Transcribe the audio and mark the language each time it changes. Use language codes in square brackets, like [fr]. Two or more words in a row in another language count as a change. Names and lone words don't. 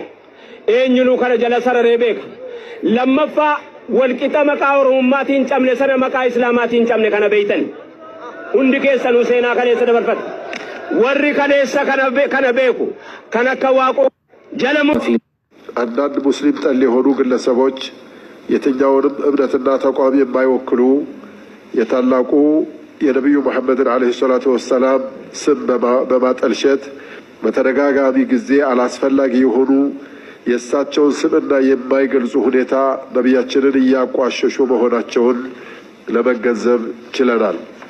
[om] Eenyunuu kana jala sararee beeka. Lammaffaa walqixa maqaa Oromummaatiin cabne sana maqaa Islaamaatiin cabne kana beeytan. Hundi keessanuu seenaa kaleessa dabarfata. warri kaleessa kana beeku kan akka waaqoo jala murtii [am] አንዳንድ ሙስሊም ጠል የሆኑ ግለሰቦች የትኛውንም እምነትና ተቋም የማይወክሉ የታላቁ የነብዩ መሐመድን [ar] عليه الصلاة والسلام [am] ስም በማጠልሸት በተደጋጋሚ ጊዜ አላስፈላጊ የሆኑ የእሳቸውን ስምና የማይገልጹ ሁኔታ ነቢያችንን እያቋሸሹ መሆናቸውን ለመገንዘብ ችለናል።